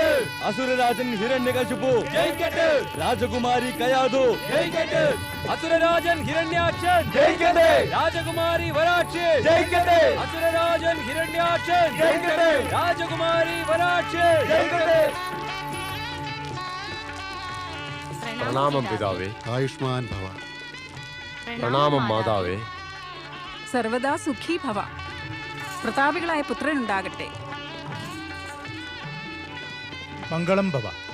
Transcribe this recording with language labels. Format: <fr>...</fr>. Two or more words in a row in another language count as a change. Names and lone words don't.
<hi>असुर राजन हिरण्यकशिपु जयकेतु राजकुमारी कयाधु जयकेतु असुर राजन हिरण्याक्षन जयकेतु राजकुमारी वराक्षी जयकेतु असुर राजन हिरण्याक्षन जयकेतु राजकुमारी वराक्षी जयकेतु</hi> <ml>പ്രണാമം പിതാവേ.</ml> <sa>ആയുഷ്മാൻ ഭവ.</sa> <ml>പ്രണാമം മാതാവേ.</ml> <sa>സർവദാ സുഖീ ഭവ.</sa> <ml>പ്രതാപികളായ പുത്രനുണ്ടാകട്ടെ.</ml> <sa>മംഗളം ഭവ.</sa>